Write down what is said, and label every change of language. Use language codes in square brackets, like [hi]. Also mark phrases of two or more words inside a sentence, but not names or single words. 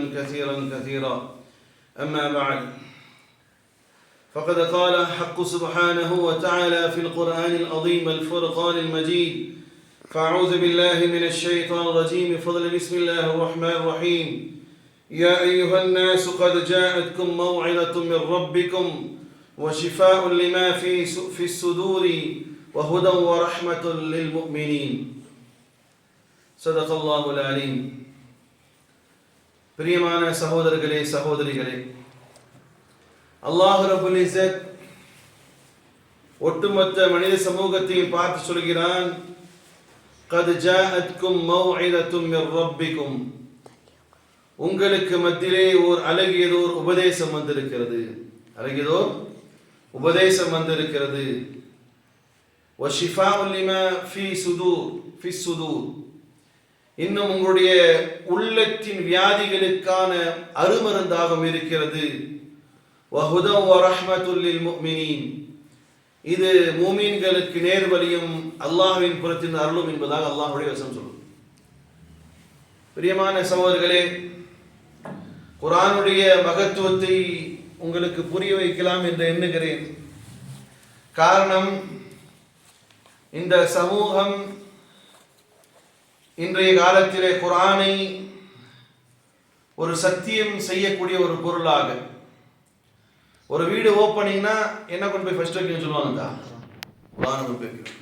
[ar] كثيرا أما بعد فقد قال حق سبحانه وتعالى في القرآن العظيم الفرقان المجيد فأعوذ بالله من الشيطان الرجيم بفضل بسم الله الرحمن الرحيم يا أيها الناس قد جاءتكم موعظة من ربكم وشفاء لما في الصدور وهدى ورحمة للمؤمنين صدق الله العليم. [ta] பிரியமான சகோதரர்களே சகோதரிகளே, அல்லாஹ் [ar] رب العزة [ta] ஒட்டுமொத்த மனித சமூகத்தையும் பார்த்து சொல்கிறான், [ar] قد جاءتكم موعظة من ربكم, [ta] உங்களுக்கு மத்தியிலே ஓர் அழகியதோர் உபதேசம் வந்திருக்கிறது. அழகியதோர் உபதேசம் வந்திருக்கிறது. [ar] وشفاء لما في الصدور, [ta] இன்னும் உங்களுடைய உள்ளத்தின் வியாதிகளுக்கான அருமருந்தாக இருக்கிறது. [ar] وهدى ورحمة للمؤمنين, [ta] இது மூமின்களுக்கு நேர்வழியும் அல்லாஹ்வின் புறத்தின் அருளும் என்பதாக அல்லாஹ்வுடைய வசனம் சொல்லும். பிரியமான சகோதரர்களே, குர்ஆனுடைய மகத்துவத்தை உங்களுக்கு புரிய வைக்கலாம் என்று எண்ணுகிறேன். காரணம், இந்த சமூகம் இன்றைய காலத்திலே குர்ஆனை ஒரு சத்தியம் செய்யக்கூடிய ஒரு பொருளாக, ஒரு வீடு ஓப்பனிங்னா என்ன கொண்டு போய் ஃபர்ஸ்ட் வைக்கணும்னு சொல்லுவாங்க, குர்ஆனை கொண்டு போய் வைக்கணும்.